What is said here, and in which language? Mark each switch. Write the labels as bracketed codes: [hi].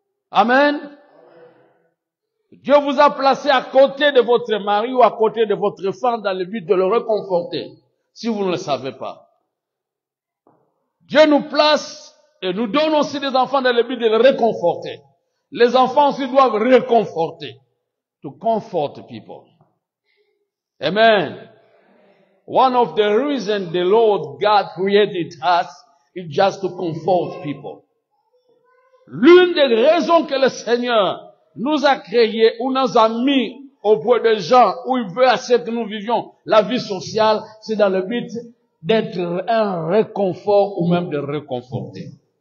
[fr] Amen. Dieu vous a placé à côté de votre mari ou à côté de votre femme dans le but de le réconforter, si vous ne le savez pas. Dieu nous place et nous donne aussi des enfants dans le but de le réconforter. Les enfants aussi doivent réconforter. [en] To comfort people. Amen. One of the reasons the Lord God created us is just to comfort people. [fr] L'une des raisons que le Seigneur nous a créés ou nous a mis auprès des gens où il veut assez que nous vivions la vie sociale, c'est dans le but d'être un réconfort ou même de réconforter.